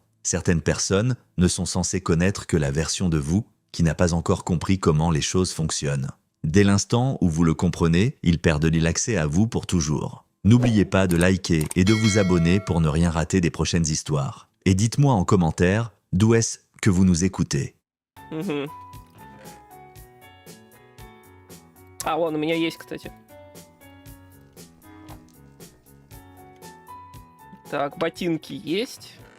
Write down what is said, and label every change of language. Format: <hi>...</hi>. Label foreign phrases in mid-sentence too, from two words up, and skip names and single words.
<fr>Certaines personnes ne sont censées connaître que la version de vous qui n'a pas encore compris comment les choses fonctionnent. Dès l'instant où vous le comprenez, ils perdent l'accès à vous pour toujours. N'oubliez pas de liker et de vous abonner pour ne rien rater des prochaines histoires. Et dites-moi en commentaire d'où est-ce que vous nous écoutez.</fr> <ru>А, вон, у меня есть, кстати. Так, ботинки есть.</ru>